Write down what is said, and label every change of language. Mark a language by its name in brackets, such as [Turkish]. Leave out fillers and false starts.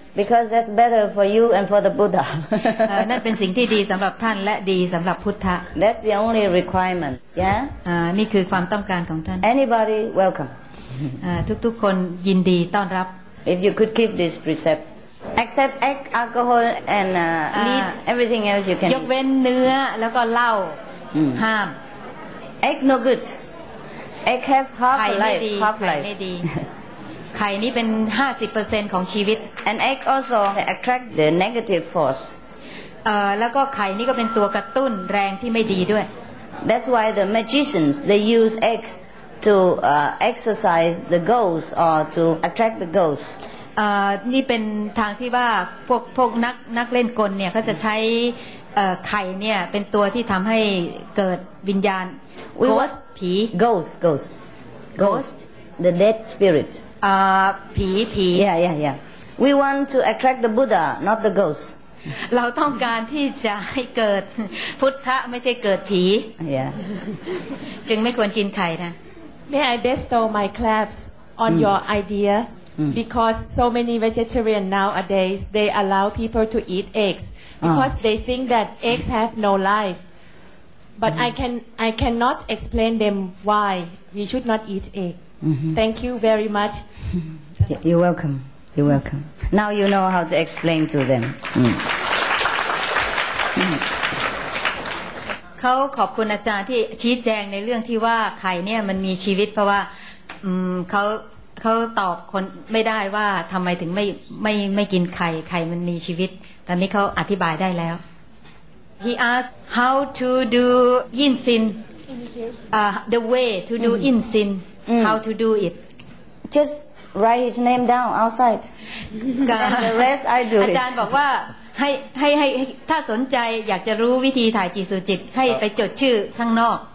[English] Because that's better for you and for the Buddha. [Thai] นั่นเป็นสิ่งที่ดีสำหรับท่านและดีสำหรับพุทธะ [English] That's the only requirement. Yeah. [Thai] นี่คือความต้องการของท่าน [English] Anybody welcome. [Thai] ทุกคนยินดีต้อนรับ [English] If you could keep these precepts, except egg, alcohol, and meat, everything else you can. [Thai] ยกเว้นเนื้อแล้วก็เหล้าห้าม [English] Egg no good. Egg have half life. [Thai] ไม่ดีไข่นี้เป็น 50% ของชีวิต [English] And egg also attract the negative force. [Thai] แล้วก็ไข่นี้ก็เป็นตัวกระตุ้นแรงที่ไม่ดีด้วย [English] That's why the magicians they use eggs to exercise the ghosts or to attract the ghosts. [Thai] นี่เป็นทางที่ว่าพวกนักเล่นกลเนี่ยเขาจะใช้ไข่เนี่ยเป็นตัวที่ทำให้เกิดวิญญาณ ghost ผี [English] ghost the dead spirit. [Thai] ผี [English] Yeah. We want to attract the Buddha, not the ghost. [Thai] เราต้องการที่จะให้เกิดพุทธะไม่ใช่เกิดผี [English] Yeah. [Thai] จึงไม่ควรกินไข่นะ [English] May I bestow my claps on your idea? Because so many vegetarians nowadays they allow people to eat eggs because they think that eggs have no life. But I cannot explain them why we should not eat egg. Thank you very much. You're welcome. Now you know how to explain to them. [Thai] เขาขอบคุณอาจารย์ที่ชี้แจงในเรื่องที่ว่าไข่เนี่ยมันมีชีวิตเพราะว่าเขาตอบคนไม่ได้ว่าทำไมถึงไม่กินไข่มันมีชีวิตตอนนี้เขาอธิบายได้แล้ว [English] He asked how to do yin sin the way to do yin sin how to do it Just write his name down outside and the rest I do it [Thai] อาจารย์บอกว่าให้ถ้าสนใจอยากจะรู้วิธีถ่ายจิตสู่จิตให้ไปจดชื่อข้างนอก